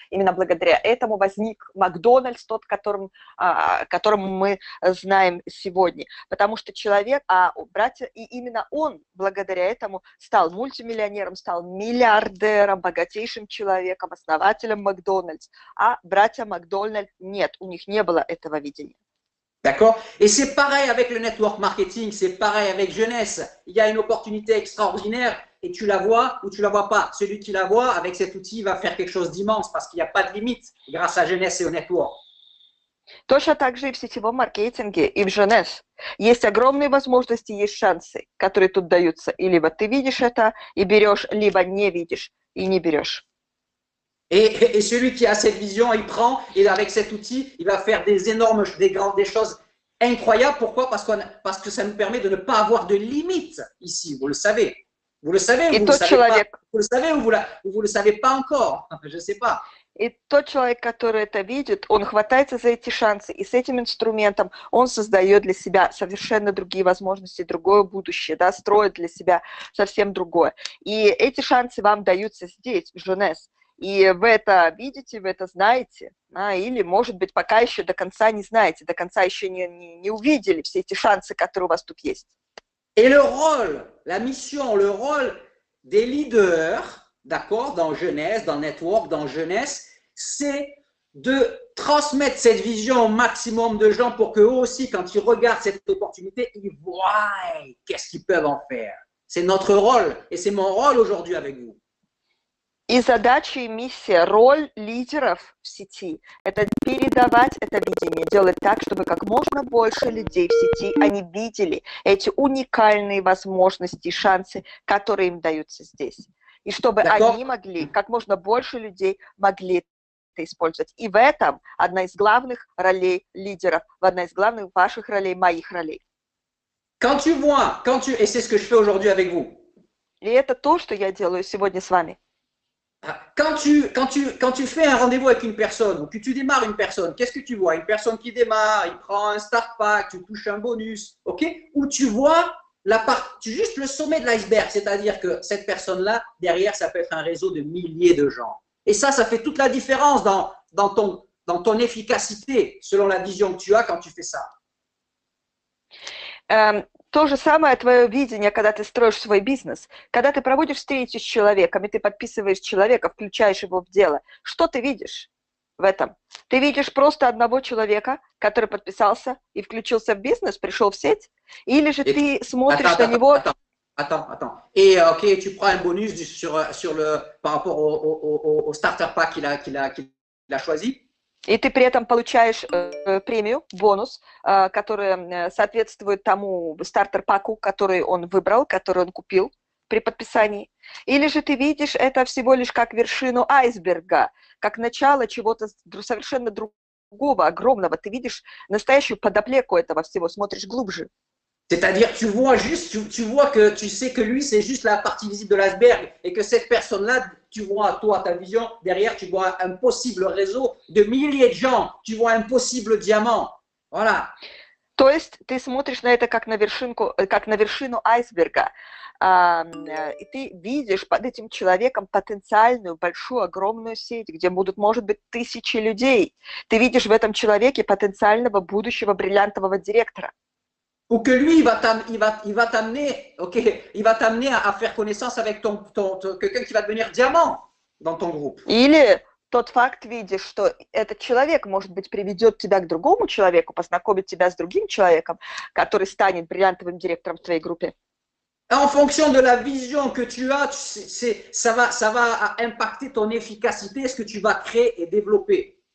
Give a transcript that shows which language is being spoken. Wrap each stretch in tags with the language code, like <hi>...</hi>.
<ru>Именно благодаря этому возник Макдональдс, тот, которым мы знаем сегодня. Потому что человек, братья, и именно он благодаря этому стал мультимиллионером, стал миллиардером, богатейшим человеком, основателем Макдональдс. А братья Макдональд нет, у них не было этого видения.</ru> <fr>D'accord? Et c'est pareil avec le network marketing, c'est pareil avec Jeunesse. Il y a une opportunité extraordinaire et tu la vois ou tu la vois pas. Celui qui la voit, avec cet outil, va faire quelque chose d'immense parce qu'il n'y a pas de limite grâce à Jeunesse et au network.</fr> <ru>Точно так же и в сетевом маркетинге, и в Jeunesse. Есть огромные возможности, есть шансы, которые тут даются. И либо ты видишь это и берешь, либо не видишь и не берешь.</ru> <fr>Et celui qui a cette vision, il prend, et avec cet outil, il va faire des choses incroyables. Pourquoi? Parce que ça nous permet de ne pas avoir de limites ici, vous le savez. Vous le savez ou vous le savez pas? Vous le savez ou vous le savez pas encore? Je ne sais pas.</fr> <ru>И тот человек, который это видит, он хватается за эти шансы, и с этим инструментом он создает для себя совершенно другие возможности, другое будущее, да, строит для себя совсем другое. И эти шансы вам даются здесь, в Jeunesse. И вы это видите, вы это знаете, или, может быть, пока еще до конца не знаете, до конца еще не увидели все эти шансы, которые у вас тут есть.</ru> <fr>Et le rôle, la mission, le rôle des leaders, d'accord, dans Jeunesse, dans Network, dans Jeunesse, c'est de transmettre cette vision au maximum de gens pour qu'eux aussi, quand ils regardent cette opportunité, ils voient qu'est-ce qu'ils peuvent en faire. C'est notre rôle et c'est mon rôle aujourd'hui avec vous.</fr> <ru>И задача и миссия, роль лидеров в сети – это передавать это видение, делать так, чтобы как можно больше людей в сети, они видели эти уникальные возможности, шансы, которые им даются здесь. И чтобы они могли, как можно больше людей могли это использовать. И в этом одна из главных ролей лидеров, одна из главных ваших ролей, моих ролей.</ru> <fr>Et c'est ce que je fais aujourd'hui avec vous.</fr> <ru>И это то, что я делаю сегодня с вами.</ru> <fr>Quand tu fais un rendez-vous avec une personne ou que tu démarres une personne, qu'est-ce que tu vois? Une personne qui démarre, il prend un start pack, tu touches un bonus, ok? Ou tu vois juste le sommet de l'iceberg, c'est-à-dire que cette personne-là, derrière, ça peut être un réseau de milliers de gens. Et ça fait toute la différence dans ton efficacité, selon la vision que tu as quand tu fais ça.</fr> <ru>То же самое твое видение, когда ты строишь свой бизнес. Когда ты проводишь встречи с человеком, и ты подписываешь человека, включаешь его в дело, что ты видишь в этом? Ты видишь просто одного человека, который подписался и включился в бизнес, пришел в сеть? Или же ты смотришь на него...</ru> <fr>Attends. Et ok, tu prends un bonus par rapport au starter pack qu'il a choisi.</fr> <ru>И ты при этом получаешь премию, бонус, который соответствует тому стартер-паку, который он выбрал, который он купил при подписании. Или же ты видишь это всего лишь как вершину айсберга, как начало чего-то совершенно другого, огромного. Ты видишь настоящую подоплеку этого всего, смотришь глубже.</ru> <fr>C'est-à-dire, tu vois que tu sais que lui, c'est juste la partie visible de l'iceberg et que cette personne-là, tu vois, toi, ta vision, derrière, tu vois un possible réseau de milliers de gens, tu vois un possible diamant. Voilà.</fr> <ru>То есть ты смотришь на это как на вершину айсберга, и ты видишь под этим человеком потенциальную, большую, огромную сеть, где будут, может быть, тысячи людей. Ты видишь в этом человеке потенциального будущего бриллиантового директора.</ru> <fr>Ou que lui, il va t'amener à faire connaissance avec quelqu'un qui va devenir diamant dans ton groupe.</fr> <ru>Или тот факт видишь, что этот человек, может быть, приведет тебя к другому человеку, познакомит тебя с другим человеком, который станет бриллиантовым директором в твоей группе.</ru> <fr>En fonction de la vision que tu as, ça va impacter ton efficacité, ce que tu vas créer et développer.</fr>